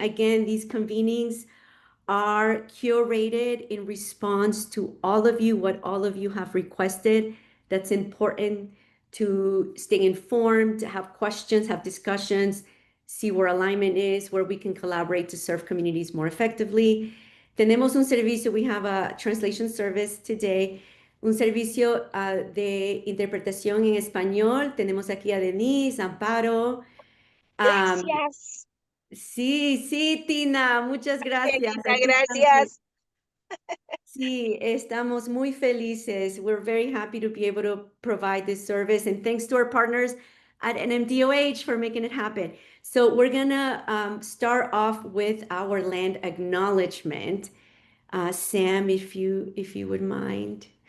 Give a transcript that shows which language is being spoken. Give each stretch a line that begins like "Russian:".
English: Again, these convenings are curated in response to all of you, what all of you have requested. That's important to stay informed, to have questions, have discussions, see where alignment is, where we can collaborate to serve communities more effectively.
Spanish: Tenemos un servicio,
English: we have a translation service today,
Spanish: un servicio de interpretación en español. Tenemos aquí a Denise, Amparo. Gracias. Sí, sí, Tina, muchas gracias. Angelita, Aquí estamos. gracias. Sí, estamos muy felices.
English: We're very happy to be able to provide this service, and thanks to our partners at NMDOH for making it happen. So we're gonna start off with our land acknowledgement. Sam, if you would mind.